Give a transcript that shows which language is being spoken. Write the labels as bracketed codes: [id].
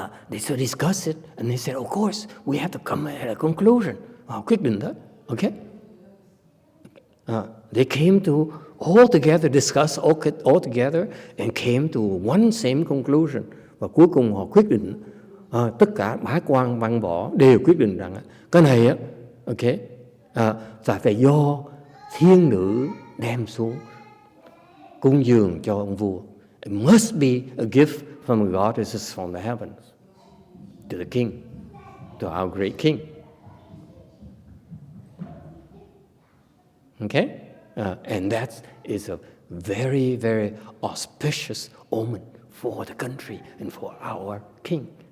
[en] They so discuss it, and they said, of course, we have to come at a conclusion. [vi] Quyết định đó. [en] Okay. They came to all together, discuss all together, and came to one same conclusion. [vi] Và cuối cùng họ quyết định, tất cả bá quan văn võ đều quyết định rằng cái này á, okay, phải do thiên nữ đem xuống cúng dường cho ông vua. [en] It must be a gift from the goddesses from the heavens to the king, to our great king. Okay? And that is a very, very auspicious omen for the country and for our king.